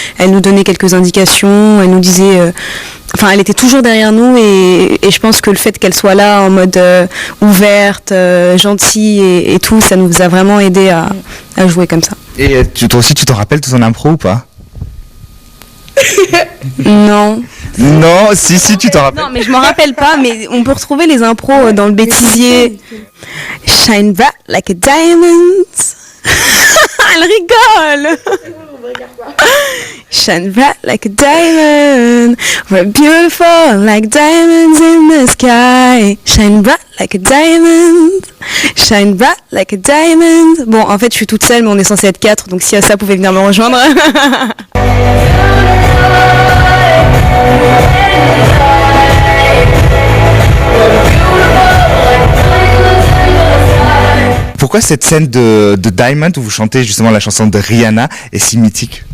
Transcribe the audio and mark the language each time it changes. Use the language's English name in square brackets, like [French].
[French] Elle nous donnait quelques indications, elle nous disait... Enfin, elle était toujours derrière nous et je pense que le fait qu'elle soit là en mode ouverte, gentille et tout, ça nous a vraiment aidé à jouer comme ça. Et toi aussi, tu t'en rappelles de ton impro ou pas? Non. Non, si, tu t'en rappelles. Non, mais je m'en rappelle pas, mais on peut retrouver les impros dans le bêtisier. [English] Shine bright like a diamond. [French] Elle rigole. [English] Shine bright like a diamond. We're beautiful like diamonds in the sky. Shine bright like a diamond. Shine bright like a diamond. [French] Bon, en fait, je suis toute seule, mais on est censé être 4, donc si ça pouvait venir me rejoindre. Pourquoi cette scène de Diamond où vous chantez justement la chanson de Rihanna est si mythique?